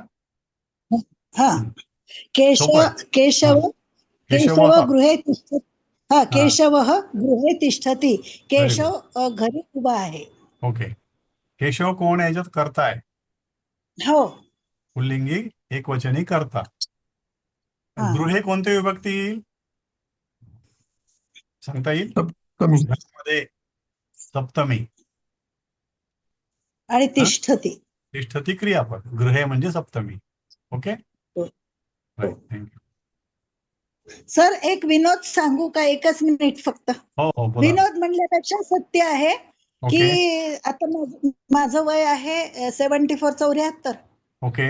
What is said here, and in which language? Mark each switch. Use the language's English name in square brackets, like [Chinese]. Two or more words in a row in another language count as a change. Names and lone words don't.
[Marathi] हा. [Sanskrit] केशव केशव केशव गृहे तिष्ठति. [Marathi] हा, [Sanskrit] केशवः गृहे तिष्ठति. [Marathi] केशव घरी उभा आहे. ओके. केशव कोण आहे? याच्यात कर्ता आहे. हो. पुल्लिंगी एकवचनी कर्ता. गृहे कोणती विभक्ती येईल सांगता येईल? मध्ये सप्तमी आणि तिष्ठति. तिष्ठति क्रियापद. गृहे म्हणजे सप्तमी. ओके, थँक्यू. सर एक विनोद सांगू का? एकच मिनिट फक्त. हो हो, बोला. विनोद म्हणल्यापेक्षा सत्य आहे की आता माझं वय आहे 74 74. ओके.